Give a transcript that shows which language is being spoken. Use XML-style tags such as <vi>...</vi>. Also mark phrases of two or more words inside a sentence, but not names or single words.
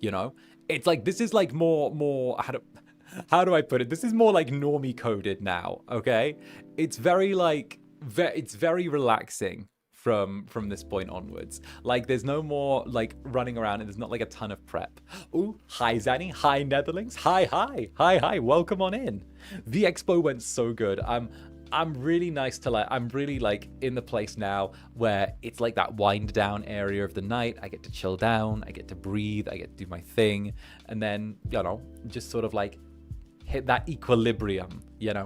<en>You know, it's like this is like more. How do I put it? This is more like normie coded now, okay? It's very like, it's very relaxing from this point onwards. Like there's no more like running around, and there's not like a ton of prep. Ooh, hi Zanny, hi Netherlings, hi, welcome on in. The Expo went so good. I'm really nice to like, I'm really like in the place now where it's like that wind down area of the night. I get to chill down, I get to breathe, I get to do my thing, and then, you know, just sort of like hit that equilibrium, you know.</en>